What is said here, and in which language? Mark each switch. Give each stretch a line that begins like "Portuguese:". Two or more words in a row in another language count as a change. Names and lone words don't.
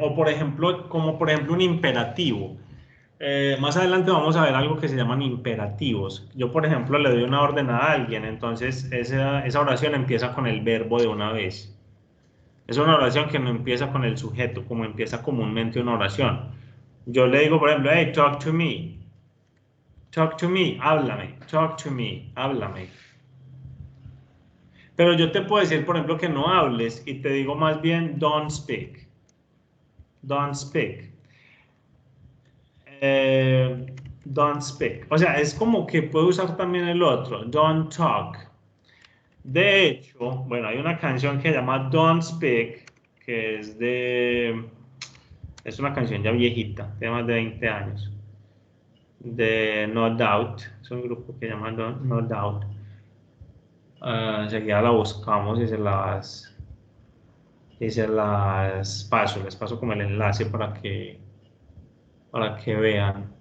Spanish: O por ejemplo, como por ejemplo un imperativo. Más adelante vamos a ver algo que se llaman imperativos. Yo, por ejemplo, le doy una orden a alguien, entonces esa oración empieza con el verbo de una vez. Es una oración que no empieza con el sujeto, como empieza comúnmente una oración. Yo le digo, por ejemplo,
English: hey, talk to me. Talk to me, háblame. Talk to me,
Spanish: háblame. Pero yo te puedo decir, por ejemplo, que no hables y te digo más bien,
English: don't speak. Don't speak. Don't speak.
Spanish: O sea, es como que puedo usar también el otro,
English: don't talk.
Spanish: De hecho, bueno, hay una canción que se llama Don't Speak, que es una canción ya viejita, de más de 20 años, de No Doubt, es un grupo que se llama No Doubt. Enseguida la buscamos y les paso como el enlace para que vean.